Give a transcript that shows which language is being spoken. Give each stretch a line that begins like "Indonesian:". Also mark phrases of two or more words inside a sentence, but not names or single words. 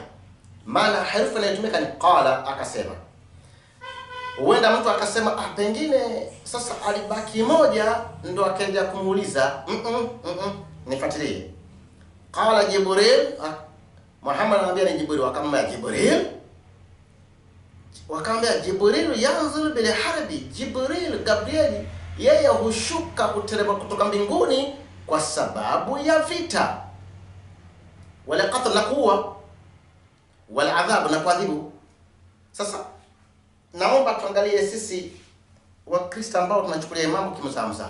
Swahili: Maana herufi inayotumika ni qala, akasema. Huenda mtu akasema pengine sasa alibaki moja ndo akaendelea kumuuliza. Nifuatilie. Qala Jibril, Muhammad anambia ni Jibril, wakamwambia Jibril. Wakamwambia Jibril
Arabic: ينزل بالحرب,
Swahili: Jibril Gabriel yeye hushuka kuteremka kutoka mbinguni kwa sababu ya vita,
Arabic: ولا قتل,
Swahili: na kuua,
Arabic: ولا عذاب,
Swahili: na kuadhibu. Sasa naomba tuangalie sisi Wakristo ambao tunachukulia mambo kimzaamza.